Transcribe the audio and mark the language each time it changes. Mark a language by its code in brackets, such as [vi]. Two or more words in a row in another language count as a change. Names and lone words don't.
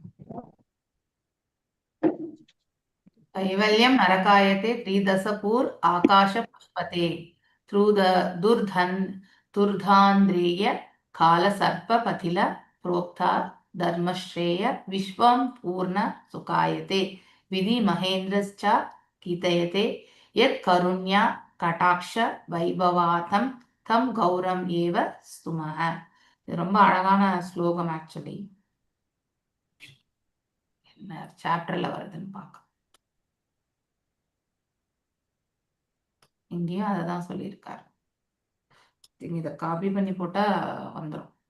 [sa] कैवल्यं नरकायते त्रिदशपूर आकाश पुष्पते दुर्धान्द्रिय काल सर्प पथिल प्रोक्ता धर्मश्रेय विश्वं पूर्ण सुखायते विधि महेन्द्रश्च कीर्तयते यत् करुण्या कटाक्ष वैभवातं तम गौरम एव स्तुमः. [ta] இது ரொம்ப அழகான ஸ்லோகம். ஆக்சுவலி என்ன சாப்டர்ல வருதுன்னு பார்க்க, இங்கேயும் அதை தான் சொல்லியிருக்காரு. இதை காப்பி பண்ணி போட்டா வந்துடும்.